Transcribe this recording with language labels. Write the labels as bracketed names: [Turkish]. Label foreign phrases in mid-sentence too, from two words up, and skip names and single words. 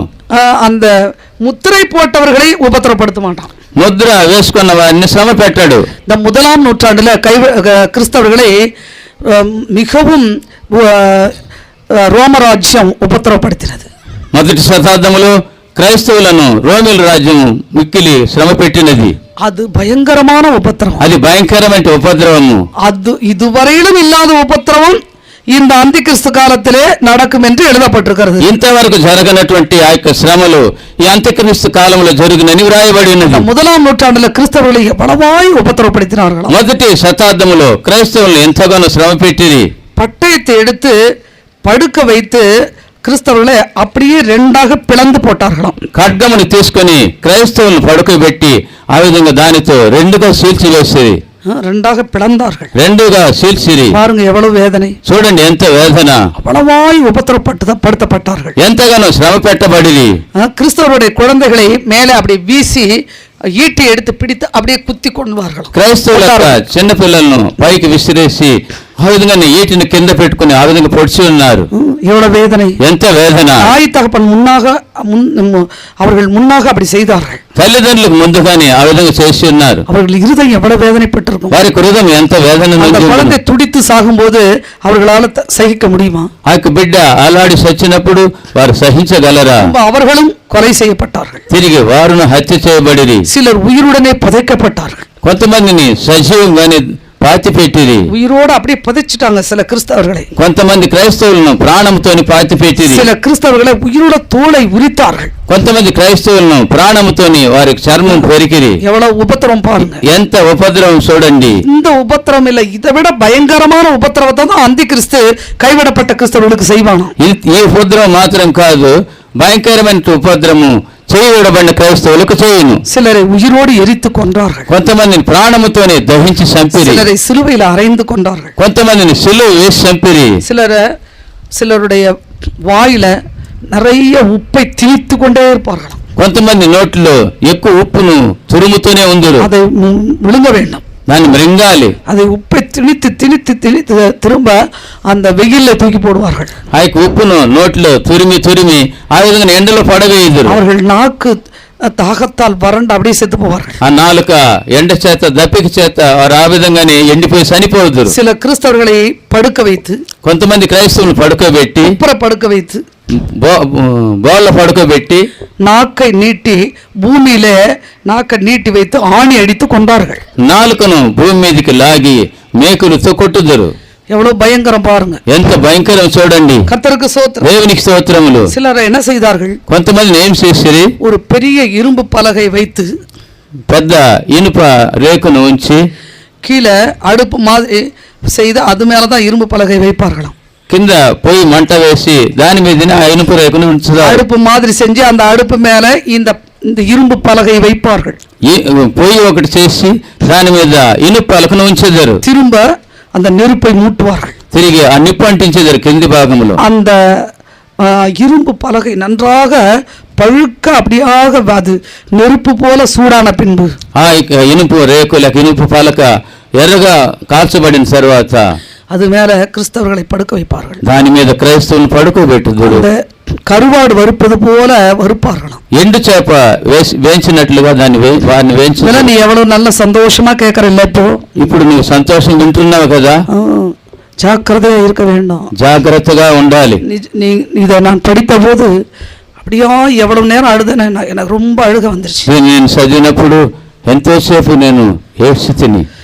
[Tamil] அந்த முத்திரை போட்டவர்களை உபத்திரப்படுத்த மாட்டான். [Telugu] ముద్ర వేసుకున్న వారిని శ్రమ పెట్టాడు. [Tamil] இந்த 1ஆம் நூற்றாண்டுல கிறிஸ்தவர்களை மிகவும் ரோமராஜ்யம் உபத்திரப்படுத்தினது. [Telugu] మొదటి శతాబ్దములో క్రైస్తవులను రోమిల రాజ్యం మిక్కిలి శ్రమ పెట్టినది. [Tamil] அது பயங்கரமான உபத்திரவம். [Telugu] అది భయంకరమైన ఉపద్రవము. [Tamil] அது இதுவரையிலும் இல்லாத உபத்திரவம் இந்த அந்தி கிறிஸ்து காலத்திலே நடக்கும் என்று எழுதப்பட்டிருக்கிறது. [Telugu] ఇంతవరకు జరగనటువంటి ఆ యొక్క శ్రమలు ఈ అంత్యక్రీస్తు కాలంలో జరుగునని వ్రాయబడి ఉన్నది. [Tamil] 1ஆம் நூற்றாண்டுல கிறிஸ்தவர்களை எவ்வளவாய் உபத்திரப்படுத்தினார்களாம். [Telugu] మొదటి శతాబ్దములో క్రైస్తవులను ఎంతగానో శ్రమ పెట్టింది. [Tamil] பட்டயத்தை எடுத்து படுக்க வைத்து கிறிஸ்தவர்களை அப்படியே ரெண்டாக பிளந்து போட்டார்களாம். [Telugu] ఖడ్గమును తీసుకొని క్రైస్తవులను పడుకోబెట్టి ఆ విధంగా దానితో రెండుగా చీల్చివేసేది. [Tamil] ரெண்டாக பிளந்தார்கள். [Telugu] రెండుగా చీల్చిరి. [Tamil] பாருங்க எவ்வளவு வேதனை. [Telugu] చూడండి ఎంత వేదన. [Tamil] அவ்வளவாய் உபத்திரப்படுத்தப்பட்டார்கள். [Telugu] ఎంతగానో శ్రమ పెట్టబడిరి. [Tamil] கிறிஸ்தவருடைய குழந்தைகளை மேலே அப்படி வீசி ஈட்டி எடுத்து பிடித்து அப்படியே குத்தி கொள்வார்கள். [Telugu] క్రైస్తవుల చిన్న పిల్లలను పైకి విసిరేసి ఆ విధంగా ఈటిని కింద పెట్టుకుని ఆ విధంగా పొడిచి ఉన్నారు. [Tamil] எவ்வளவு வேதனை, [Telugu] ఎంత వేదన. [Tamil] தாய் தகப்பன் அவர்கள் முன்னாக அப்படி செய்தார்கள். [Telugu] తల్లిదండ్రులకు ముందుగానే ఆ విధంగా చేసి ఉన్నారు. [Tamil] அவர்கள் இருதயம் எவ்வளவு வேதனைப்பட்டிருக்கும். [Telugu] వారి హృదయం ఎంత వేదన. [Tamil] குழந்தை துடித்து சாகும்போது அவர்களால சகிக்க முடியுமா? [Telugu] ఆ యొక్క బిడ్డ అలాడి చచ్చినప్పుడు వారు సహించగలరా? [Tamil] அவர்களும் கொலை செய்யப்பட்டார்கள். [Telugu] తిరిగి వారును హత్య చేయబడిరి. [Tamil] சிலர் உயிருடனே புதைக்கப்பட்டார்கள். [Telugu] కొంతమందిని సజీవంగానే పాతి పెట్టిరి. [Tamil] உயிரோடு அப்படியே புதைச்சிட்டாங்க சில கிறிஸ்தவர்களை. [Telugu] కొంతమంది క్రైస్తవులను ప్రాణముతోని పాతి పెట్టిరి. [Tamil] சில கிறிஸ்தவர்களை உயிரோட தோலை உரித்தார்கள். [Telugu] కొంతమంది క్రైస్తవులను ప్రాణముతోని వారికి చర్మం పెరికిరి. [Tamil] எவ்வளவு உபத்திரம் பாருங்க. [Telugu] ఎంత ఉపద్రవం చూడండి. [Tamil] இந்த உபத்திரம் இல்ல, இதை விட பயங்கரமான உபத்திரவத்தை தான் அந்தி கிறிஸ்து கைவிடப்பட்ட கிறிஸ்தவர்களுக்கு செய்வானா. [Telugu] ఈ ఉపద్రవం మాత్రం కాదు, భయంకరమైన ఉపద్రవము చేయబడిన క్రైస్తవులకు చేయును. [Tamil] சிலரை உயிரோடு எரித்து கொன்றார்கள். [Telugu] కొంతమందిని ప్రాణముతోనే దహించి చంపిరి. [Tamil] சிலரை சிலுவையில் அறைந்து கொண்டார்கள். [Telugu] కొంతమందిని సిలువ వేసి చంపిరి. [Tamil] சிலருடைய வாயில நிறைய உப்பை திணித்து கொண்டே இருப்பார்கள். [Telugu] కొంతమంది నోట్లో ఎక్కువ ఉప్పును తురుముతూనే ఉందరు. [Tamil] அதை விழுங்க வேண்டும், [Telugu] దాన్ని మృంగాలి. [Tamil] அதை உப்பை திணித்து திணித்து திணித்து திரும்ப அந்த வெயில்ல தூக்கி போடுவார்கள். [Telugu] ఆ యొక్క ఉప్పును నోట్లో తురిమి ఆ విధంగా ఎండలో పడవేయుదురు. [Tamil] அவர்கள் நாக்கு தாகத்தால் வறண்டு அப்படியே செத்து போவார்கள். [Telugu] ఆ నాలుక ఎండ చేత దప్పిక చేత వారు ఆ విధంగానే ఎండిపోయి చనిపోదురు. [Tamil] சில கிறிஸ்தவர்களை படுக்க வைத்து, [Telugu] కొంతమంది క్రైస్తవులు పడుకోబెట్టి, [Tamil] படுக்க வைத்து [Telugu] బోళ్ళ పడుకోబెట్టి [Tamil] நாக்கை நீட்டி பூமியிலே நாக்கை நீட்டி வைத்து ஆணி அடித்து கொண்டார்கள். [Telugu] నాలుకను భూమి మీదకి లాగి మేకులతో కొట్టుదురు. [Tamil] எவ்வளவு பயங்கரம் பாருங்க. [Telugu] ఎంత భయంకరం చూడండి. [Tamil] கர்த்தருக்கு ஸ்தோத்திரம். [Telugu] దేవునికి స్తోత్రములు. [Tamil] சிலர் என்ன செய்தார்கள், [Telugu] కొంతమంది ఏం చేసిరి, [Tamil] ஒரு பெரிய இரும்பு பலகை வைத்து [Telugu] పెద్ద ఇనుప రేకును ఉంచి [Tamil] கீழே அடுப்பு மாதிரி செய்து அது மேலதான் இரும்பு பலகை வைப்பார்களாம். [Telugu] కింద పొయ్యి మంట వేసి దాని మీదనే ఆ ఇనుప రేకును ఉంచుతారు. [Tamil] அடுப்பு மாதிரி செஞ்சு அந்த அடுப்பு மேல இந்த இந்த இரும்பு పలகை வைப்பார்கள். [Telugu] పొయ్యి ఒకటి చేసి దాని మీద ఇనుప పలకను ఉంచేదారు. [Tamil] திரும்ப அந்த நெருப்பை மூட்டுவார்கள். [Telugu] తిరిగి ఆ నిప్పు అంటించేదారు కింది భాగంలో. [Tamil] அந்த இரும்பு பலகை நன்றாக பழுக்க அப்படியாக அது நெருப்பு போல சூடான பின்பு [Telugu] ఆ ఇనుపు రేకులకు ఇనుపు పలక ఎర్రగా కాల్చబడిన తర్వాత [Tamil] அது மேல கிறிஸ்தவர்களை படுக்க வைப்பார்கள். [Telugu] దాని మీద క్రైస్తవులను పడుకోబెట్టుదురు. [Tamil] கருவாடு வறுப்பது போல வறுப்பார்களாம். [Telugu] ఎండు చేప వేయించినట్లుగా వారిని వేయించి. [Tamil] நீ எவ்வளவு நல்ல சந்தோஷமா கேட்கறல்ல [Telugu] ఇప్పుడు నువ్వు సంతోషం వింటున్నావు కదా. [Tamil] ஜாக்கிரதையா இருக்க வேண்டும். [Telugu] జాగ్రత్తగా ఉండాలి. [Tamil] இதை நான் படித்த போது அப்படியா எவ்வளவு நேரம் அழுதேன். எனக்கு ரொம்ப அழுக வந்துருச்சு. [Telugu] నేను చదివినప్పుడు ఎంతోసేపు నేను ఏడ్చితిని.